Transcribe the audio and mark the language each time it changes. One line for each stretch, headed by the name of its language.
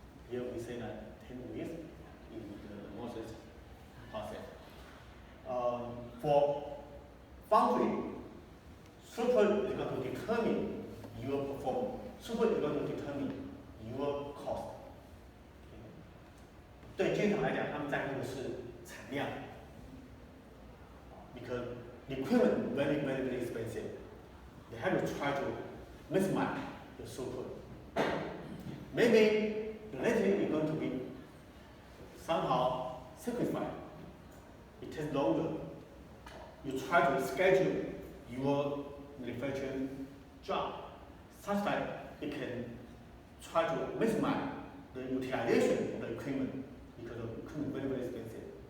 English: Here we say that 10 weeks in the Moses process. For foundry, throughput is going to determine your performance. Throughput is going to determine your cost.
Chinese: 对晶圆厂来讲，他们在乎的是产量 ，
English: because the equipment very expensive. They have to try to maximize the throughput. Maybe the latency is going to be somehow sacrificed. It takes longer. You try to schedule your manufacturing job such that it can try to maximize the utilization of the equipment because the equipment is very expensive.